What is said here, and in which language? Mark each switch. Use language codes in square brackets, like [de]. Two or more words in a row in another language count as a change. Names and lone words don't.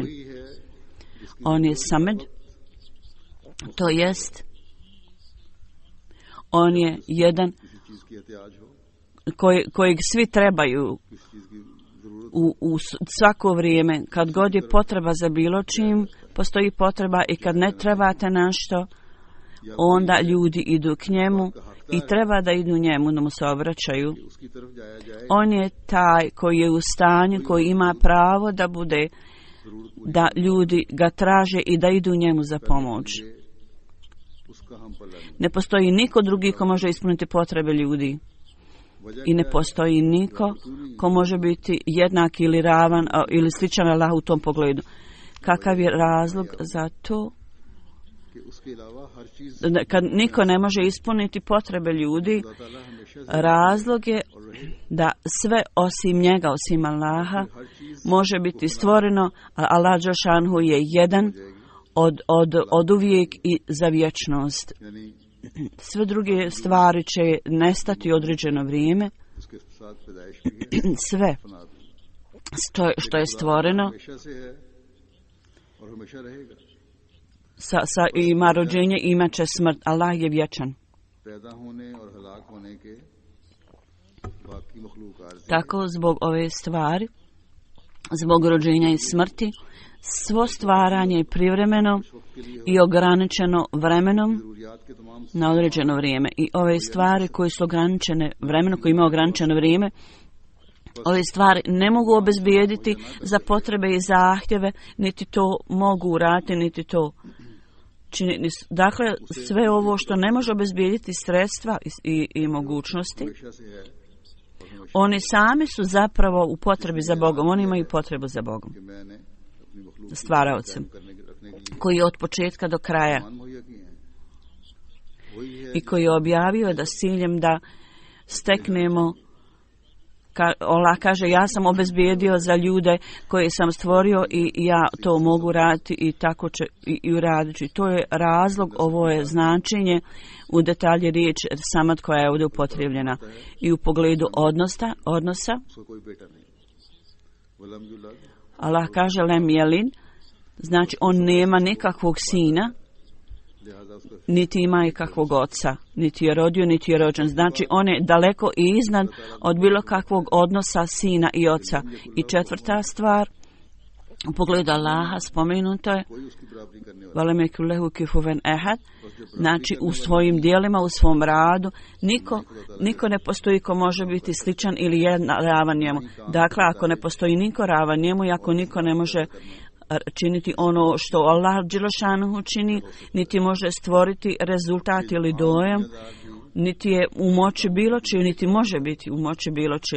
[bs] On je samed, to jest on je jedan kojeg svi trebaju u svako vrijeme. Kad god je potreba za bilo čim, postoji potreba, i kad ne trebate nešto, onda ljudi idu k njemu i treba da idu njemu, da mu se obraćaju. [ur] اس کی طرف جایا جائے, [bs] On je taj koji je u stanju, koji ima pravo da bude, da ljudi ga traže i da idu njemu za pomoć. [ur] اس کا ہم پلہ نہیں. [bs] Ne postoji niko drugi ko može ispuniti potrebe ljudi. I ne postoji niko ko može biti jednak ili ravan ili sličan Allahu u tom pogledu. Kakav je razlog za to? [ur] کہ اس کے علاوہ ہر چیز [bs] Kad niko ne može ispuniti potrebe ljudi, [ur] اللہ تعالیٰ ہمیشہ [bs] razlog je da sve osim njega, osim Allaha, može biti stvoreno, a Allah dželšanhu je jedan od uvijek i za vječnost. [ur] یعنی [bs] Sve druge stvari će nestati određeno vrijeme. [ur] اس کے ساتھ پیدائش بھی ہے, [bs] Sve [ur] فنا بھی. [bs] što je stvoreno [ur] ہمیشہ سے ہے اور ہمیشہ رہے گا. [bs] ima rođenje i imat će smrt. Allah je vječan. [ur] پیدا ہونے اور ہلاک ہونے کے باقی مخلوقات سے [bs] Tako zbog ove stvari, zbog rođenja i smrti, svo stvaranje je privremeno i ograničeno vremenom [ur] ضروریات کے تمام [bs] na određeno vrijeme. I ove stvari koje su ograničene vremenom, koje ima ograničeno vrijeme, ove stvari ne mogu obezbijediti za potrebe i zahtjeve, niti to mogu uraditi, niti to činiti. Dakle, sve ovo što ne može obezbijediti sredstva i mogućnosti, [ur] ہمیشہ سے ہے [bs] oni sami su zapravo u potrebi za Bogom. Oni imaju potrebu za Bogom, [ur] کہ میں نے اپنی مخلوق [bs] stvaraocem, [ur] رکھنے کے لیے [bs] koji je od početka do kraja [ur] مان مہیا کیے ہیں وہی ہے [bs] i koji je objavio da s ciljem da steknemo, Allah kaže, ja sam obezbijedio za ljude koje sam stvorio i ja to mogu raditi i tako će i uraditi. To je razlog, ovo je značenje u detalje riječ samad koja je ovdje upotrijebljena. I u pogledu odnosa, [ur] اس کا کوئی بیٹا نہیں. [ar] ولم يولد, [bs] Allah kaže [ar] لم يلد, [bs] znači on nema nikakvog sina, [ur] لہذا اس کا [bs] niti ima ikakvog oca, niti je rodio, niti je rođen. Znači on je daleko i iznad od bilo kakvog odnosa sina i oca. I četvrta stvar, u pogledu Allaha spomenuto je [ur] کوئی اس کی برابری کرنے والا [ar] ولم يكن له كفوا أحد, [bs] znači u svojim dijelima, u svom radu, niko ne postoji ko može biti sličan ili ravan njemu. Dakle, ako ne postoji niko ravan njemu i ako niko ne može činiti ono što Allah dželešanu čini, niti može stvoriti rezultat ili dojam, niti je u moći bilo čiju, niti može biti u moći bilo čiju.